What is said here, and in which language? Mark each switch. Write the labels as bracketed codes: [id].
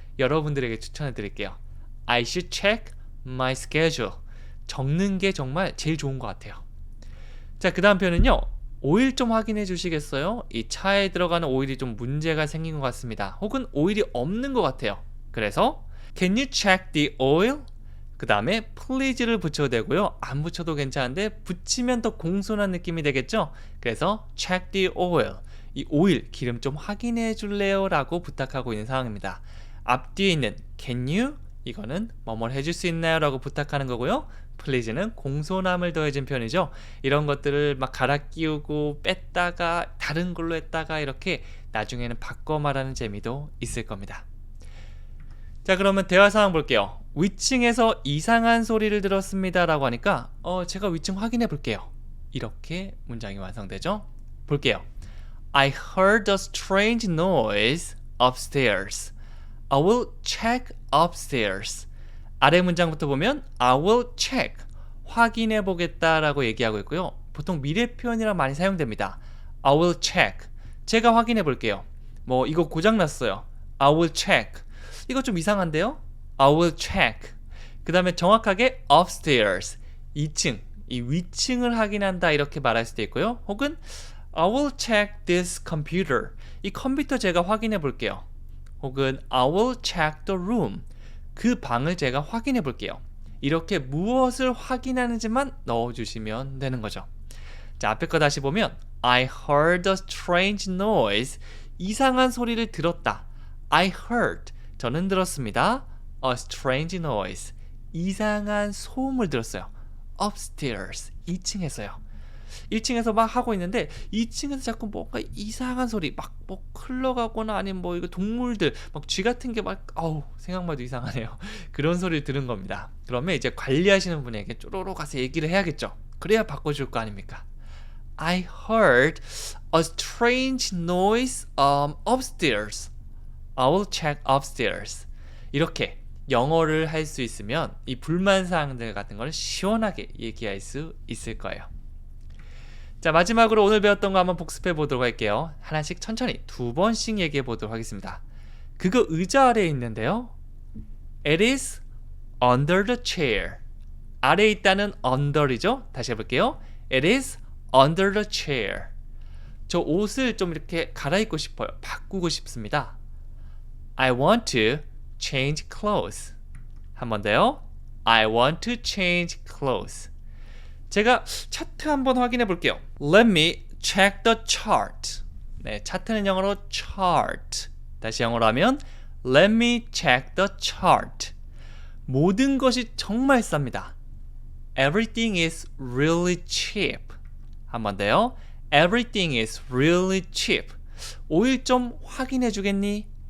[ko] 여러분들에게 추천해 드릴게요. [en] I should check my schedule [ko] 적는 게 정말 제일 좋은 것 같아요. 자, 그 다음 표현은요. 오일 좀 확인해 주시겠어요? 이 차에 들어가는 오일이 좀 문제가 생긴 것 같습니다. 혹은 오일이 없는 것 같아요. [en] 그래서 Can you check the oil? [ko] 그 다음에 please를 붙여도 되고요. 안 붙여도 괜찮은데 붙이면 더 공손한 느낌이 되겠죠? [en] 그래서 check the oil. [ko] 이 오일, 기름 좀 확인해 줄래요? 라고 부탁하고 있는 상황입니다. 앞뒤에 있는 can you? 이거는 뭐뭐 해줄 수 있나요? 라고 부탁하는 거고요. please는 공손함을 더해준 표현이죠. 이런 것들을 막 갈아 끼우고 뺐다가 다른 걸로 했다가 이렇게 나중에는 바꿔 말하는 재미도 있을 겁니다. 자, 그러면 대화 상황 볼게요. 위층에서 이상한 소리를 들었습니다 라고 하니까 제가 위층 확인해 볼게요. 이렇게 문장이 완성되죠. 볼게요. [en] I heard a strange noise upstairs. I will check upstairs. [ko] 아래 문장부터 보면 I will check, 확인해 보겠다 라고 얘기하고 있고요. 보통 미래 표현이랑 많이 사용됩니다. [en] I will check, [ko] 제가 확인해 볼게요. 뭐 이거 고장났어요. [en] I will check. [ko] 이거 좀 이상한데요? [en] I will check. [ko] 그 다음에 정확하게 upstairs, 2층, 이 위층을 확인한다 이렇게 말할 수도 있고요. [en] 혹은 I will check this computer. [ko] 이 컴퓨터 제가 확인해 볼게요. [en] 혹은 I will check the room. [ko] 그 방을 제가 확인해 볼게요. 이렇게 무엇을 확인하는지만 넣어주시면 되는 거죠. 자, 앞에 거 다시 보면 [en] I heard a strange noise. [ko] 이상한 소리를 들었다. [en] I heard. [ko] 저는 들었습니다. [en] A strange noise. [ko] 이상한 소음을 들었어요. Upstairs. 2층에서요. 1층에서 막 하고 있는데 2층에서 자꾸 뭔가 이상한 소리 막 뭐 흘러가거나 아니면 뭐 이거 동물들 막 쥐 같은 게 막 생각만 해도 이상하네요. 그런 소리를 들은 겁니다. 그러면 이제 관리하시는 분에게 쪼로로 가서 얘기를 해야겠죠. 그래야 바꿔줄 거 아닙니까? [en] I heard a strange noise upstairs. I will check upstairs. [ko] 이렇게 영어를 할 수 있으면 이 불만사항들 같은 걸 시원하게 얘기할 수 있을 거예요. 자, 마지막으로 오늘 배웠던 거 한번 복습해 보도록 할게요. 하나씩 천천히 2번씩 얘기해 보도록 하겠습니다. 그거 의자 아래에 있는데요. [en] It is under the chair. [ko] 아래에 있다는 under이죠. 다시 해볼게요. [en] It is under the chair. [ko] 저 옷을 좀 이렇게 갈아입고 싶어요. 바꾸고 싶습니다. [en] I want to change clothes. [ko] 한 번 더요. [en] I want to change clothes. [ko] 제가 차트 한번 확인해 볼게요. [en] Let me check the chart. [ko] 네, 차트는 영어로 chart. 다시 영어로 하면 [en] Let me check the chart. [ko] 모든 것이 정말 쌉니다. [en] Everything is really cheap. [ko] 한 번 더요. [en] Everything is really cheap. [ko] 오일 좀 확인해 주겠니?